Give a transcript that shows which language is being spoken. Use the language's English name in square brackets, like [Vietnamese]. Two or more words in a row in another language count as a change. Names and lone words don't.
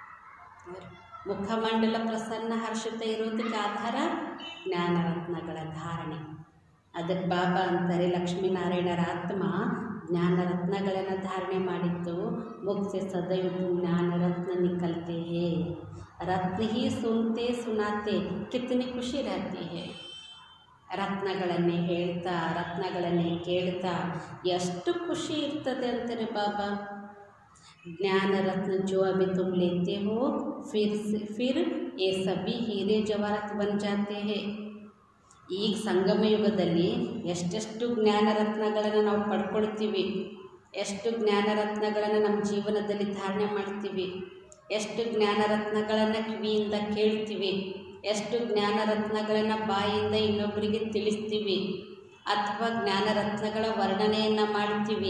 [Kannada] ಮುಖಮಂಡಲ ಪ್ರಸನ್ನ ಹರ್ಷಿತ ಇರೋದಕ್ಕೆ ಆಧಾರ ಜ್ಞಾನರತ್ನಗಳ ಧಾರಣೆ. ಅದಕ್ಕೆ ಬಾಬಾ ಅಂತಾರೆ, ಲಕ್ಷ್ಮೀನಾರಾಯಣರ ಆತ್ಮ ಜ್ಞಾನರತ್ನಗಳನ್ನು ಧಾರಣೆ ಮಾಡಿತ್ತು. [Hindi] मुख्य सदैव ज्ञानरत्न निकलते हैं. रत्न ही सुनते सुनाते कितनी खुशी रहती है. [Kannada] ರತ್ನಗಳನ್ನೇ ಹೇಳ್ತಾ ರತ್ನಗಳನ್ನೇ ಕೇಳ್ತಾ ಎಷ್ಟು ಖುಷಿ ಇರ್ತದೆ ಅಂತಾರೆ ಬಾಬಾ. [Hindi] ज्ञान रत्न जो अभी तुम लेते हो फिर ये सभी हीरे जवाहरात बन जाते हैं. [Kannada] ಈಗ ಸಂಗಮ ಯುಗದಲ್ಲಿ ಎಷ್ಟೆಷ್ಟು ಜ್ಞಾನರತ್ನಗಳನ್ನು ನಾವು ಪಡ್ಕೊಳ್ತೀವಿ, ಎಷ್ಟು ಜ್ಞಾನರತ್ನಗಳನ್ನು ನಮ್ಮ ಜೀವನದಲ್ಲಿ ಧಾರಣೆ ಮಾಡ್ತೀವಿ, ಎಷ್ಟು ಜ್ಞಾನರತ್ನಗಳನ್ನು ಕಿವಿಯಿಂದ ಕೇಳ್ತೀವಿ, ಎಷ್ಟು ಜ್ಞಾನರತ್ನಗಳನ್ನು ಬಾಯಿಯಿಂದ ಇನ್ನೊಬ್ಬರಿಗೆ ತಿಳಿಸ್ತೀವಿ ಅಥವಾ ಜ್ಞಾನರತ್ನಗಳ ವರ್ಣನೆಯನ್ನು ಮಾಡ್ತೀವಿ.